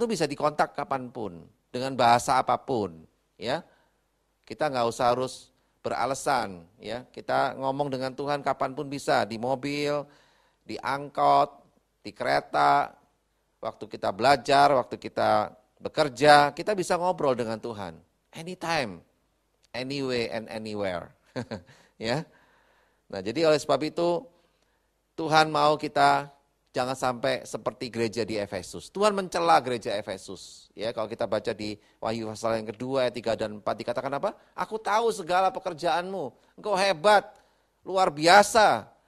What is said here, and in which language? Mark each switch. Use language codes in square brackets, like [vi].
[id] Itu bisa dikontak kapanpun, dengan bahasa apapun. Ya, kita nggak usah harus beralasan. Ya, kita ngomong dengan Tuhan kapanpun bisa, di mobil, di angkot, di kereta, waktu kita belajar, waktu kita bekerja, kita bisa ngobrol dengan Tuhan. [en] Anytime, anyway and anywhere. [id] Ya. Nah, jadi oleh sebab itu Tuhan mau kita jangan sampai seperti gereja di Efesus. Tuhan mencela gereja Efesus. Ya, kalau kita baca di Wahyu pasal yang kedua, ayat 3 dan 4 dikatakan apa? Aku tahu segala pekerjaanmu. Engkau hebat, luar biasa.